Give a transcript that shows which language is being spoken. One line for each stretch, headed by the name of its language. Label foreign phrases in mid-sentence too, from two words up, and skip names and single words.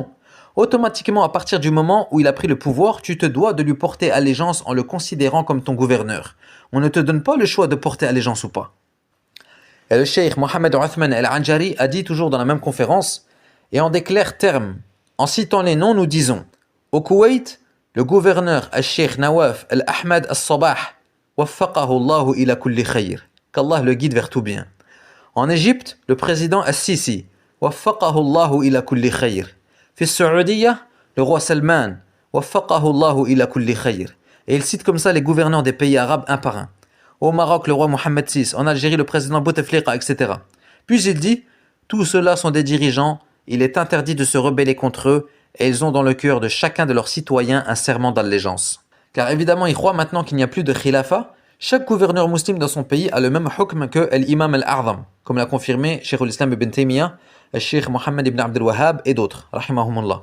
French: Automatiquement, à partir du moment où il a pris le pouvoir, tu te dois de lui porter allégeance en le considérant comme ton gouverneur. On ne te donne pas le choix de porter allégeance ou pas. Et le cheikh Mohamed Uthman al-Anjari a dit toujours dans la même conférence, et en des clairs termes, en citant les noms, nous disons, au Koweït, le gouverneur al-Cheikh Nawaf al-Ahmad al-Sabah,
Arabic: وفقه الله إلى كل خير,
French: qu'Allah le guide vers tout bien. En Égypte, le président As-Sisi,
Arabic: وفقه الله إلى كل خير. في السعودية,
French: le roi Salman,
Arabic: وفقه الله إلى كل خير.
French: Et il cite comme ça les gouverneurs des pays arabes un par un. Au Maroc, le roi Mohamed VI, en Algérie, le président Bouteflika, etc. Puis il dit, tous ceux-là sont des dirigeants, il est interdit de se rebeller contre eux, et ils ont dans le cœur de chacun de leurs citoyens un serment d'allégeance. Car évidemment, ils croient maintenant qu'il n'y a plus de khilafa. Chaque gouverneur musulman dans son pays a le même hukm que l'imam al-A'zam, comme l'a confirmé Cheikh al-Islam ibn Taymiyyah, le Cheikh Mohammed ibn Abdel Wahhab et d'autres, rahimahumullah.